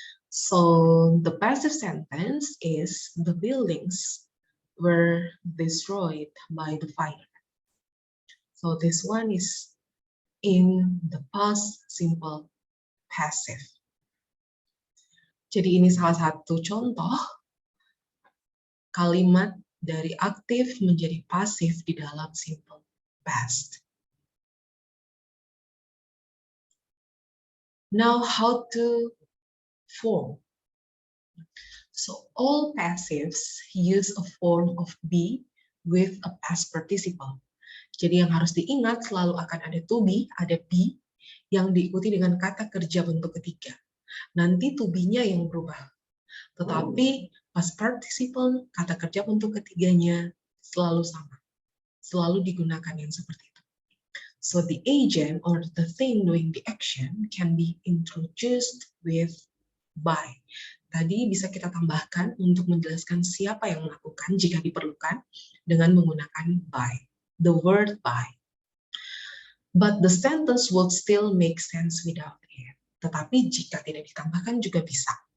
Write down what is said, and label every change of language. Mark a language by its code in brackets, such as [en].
[en] So the passive sentence is the buildings were destroyed by the fire. So this one is in the past simple passive. [id] Jadi ini salah satu contoh kalimat dari aktif menjadi pasif di dalam simple past. [en] Now, how to form? So all passives use a form of be with a past participle. [id] Jadi yang harus diingat selalu akan ada to be, ada be, yang diikuti dengan kata kerja bentuk ketiga. Nanti to be-nya yang berubah. Tetapi past participle, kata kerja bentuk ketiganya selalu sama. Selalu digunakan yang seperti itu. [en] So the agent or the thing doing the action can be introduced with by. [id] Tadi bisa kita tambahkan untuk menjelaskan siapa yang melakukan jika diperlukan dengan menggunakan by, [en] the word by. But the sentence would still make sense without it. [id] Tetapi jika tidak ditambahkan juga bisa.